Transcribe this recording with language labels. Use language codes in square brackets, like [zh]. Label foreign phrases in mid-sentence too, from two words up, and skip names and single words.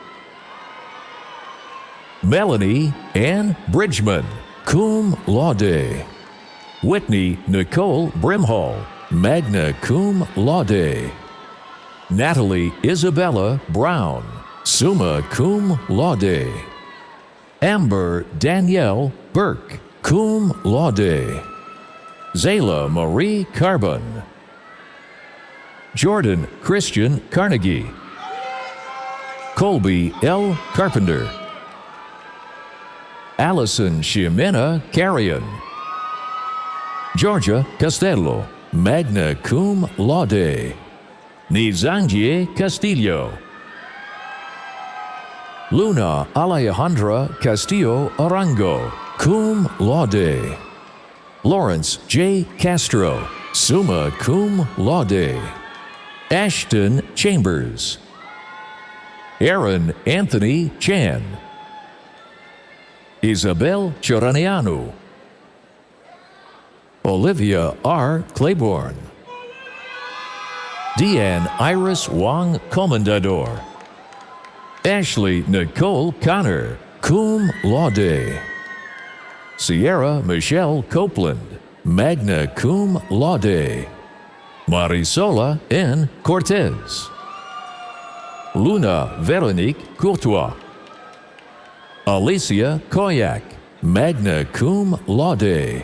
[en] Melanie Ann Bridgman, [la] cum laude. [en] Whitney Nicole Brimhall, [la] magna cum laude. [en] Natalie Isabella Brown, [la] summa cum laude. [en] Amber Danielle Burke, [la] cum laude. [en] Zayla Marie Carbon. Jordan Christian Carnegie. Colby L. Carpenter. Allison Ximena Carrion. Georgia Costello, [la] magna cum laude. [en] Nizangie Castillo. Luna Alejandra Castillo Arango, [la] cum laude. [en] Lawrence J. Castro, [la] summa cum laude. [en] Ashton Chambers. Aaron Anthony Chan. Isabel Choranianu. Olivia R. Claiborne. Deanne Iris Wong Comendador. Ashley Nicole Connor, [la] cum laude. [en] Sierra Michelle Copeland, [la] magna cum laude. [en] Marisola N. Cortez. Luna Veronique Courtois. Alicia Koyak, [la] magna cum laude.